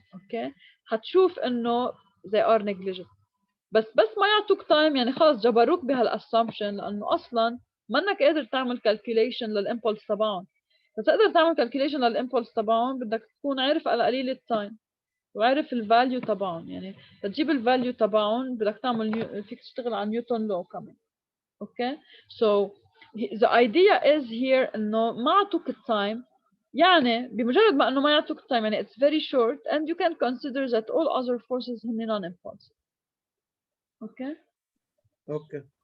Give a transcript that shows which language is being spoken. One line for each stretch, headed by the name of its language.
Arabic: اوكي، هتشوف انه
English: they are negligible.
Arabic: بس ما يعطوك تايم، يعني خلص جبروك بهالاسامبشن، لانه اصلا منك قادر تعمل calculation للامبulse تبعهم. بس تقدر تعمل calculation للامبulse تبعهم بدك تكون عارف على قليل التايم وعارف الفاليو تبعهم. يعني تجيب الفاليو تبعهم بدك تعمل فيك تشتغل على نيوتن لو كمان.
English: okay, so the idea is here
Arabic: انه ما عطوك التايم، يعني بمجرد ما انه ما يعطوك التايم يعني
English: it's very short and you can consider that all other forces
Arabic: هن
English: non-impulsive.
Arabic: اوكي اوكي